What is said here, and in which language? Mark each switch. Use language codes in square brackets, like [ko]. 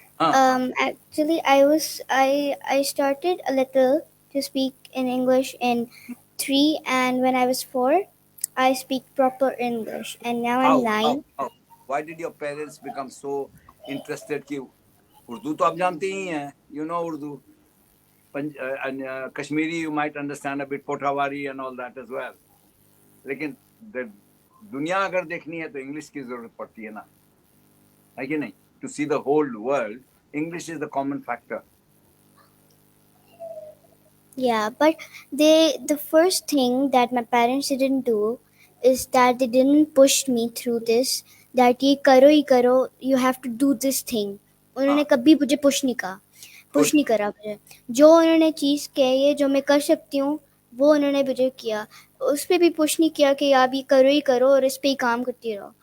[en] Actually, I started a little to speak in English in 3, and when I was 4, I speak proper English, and now I'm How? 9. Why did your parents become so interested [hi] कि उर्दू तो आप जानते ही हैं, [en] you know Urdu. And Kashmiri you might understand a bit, Potawari and all that as well. [hi] लेकिन दुनिया अगर देखनी है तो इंग्लिश की जरूरत पड़ती है ना, है कि नहीं? [en] To see the whole world, English is the common factor. Yeah, but the first thing that my parents didn't do is that they didn't push me through this. That [hi] ये करो ही करो, [en] you have to do this thing. [hi] उन्होंने कभी मुझे push नहीं कहा, push नहीं करा मुझे. जो उन्होंने चीज़ कही है, जो मैं कर सकती हूँ, वो उन्होंने मुझे किया. उस पे भी पुश नहीं किया कि आप ये करो ही करो और इस पे ही काम करती रहो.